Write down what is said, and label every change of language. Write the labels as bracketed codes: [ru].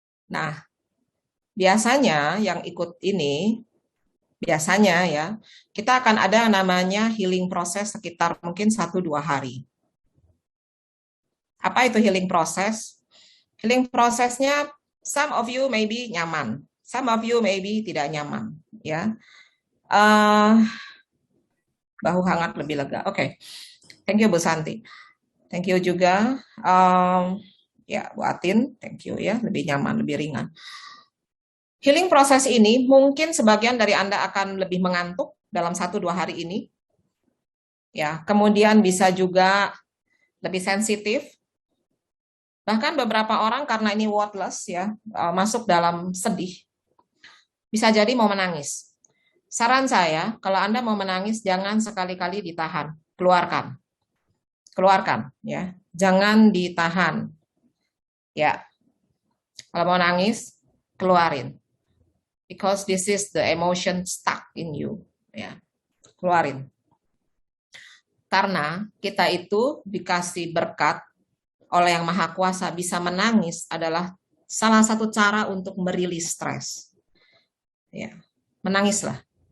[id] Nah, biasanya yang ikut ini, biasanya ya, kita akan ada namanya healing proses sekitar mungkin 1-2 hari. Apa itu healing proses? Healing prosesnya, [en] some of you maybe [id] nyaman, some of you maybe tidak nyaman, ya. Bahu hangat lebih lega. Oke. [en] Thank you [id] Bu Santi. Thank you juga. Ya, Bu Atin, [en] thank you [id] ya, lebih nyaman, lebih ringan. Healing proses ini mungkin sebagian dari Anda akan lebih mengantuk dalam 1-2 hari ini. Ya, kemudian bisa juga lebih sensitif. Bahkan beberapa orang karena ini wordless ya, masuk dalam sedih. Bisa jadi mau menangis. Saran saya, kalau Anda mau menangis jangan sekali-kali ditahan, keluarkan. Keluarkan ya. Jangan ditahan. Ya. Kalau mau nangis, keluarin. [en] Because this is the emotion stuck in you. [id] Ya, keluarin. Karena kita itu dikasih berkat oleh Yang Maha Kuasa, bisa menangis adalah salah satu cara untuk merilis stres. Ya, menangislah.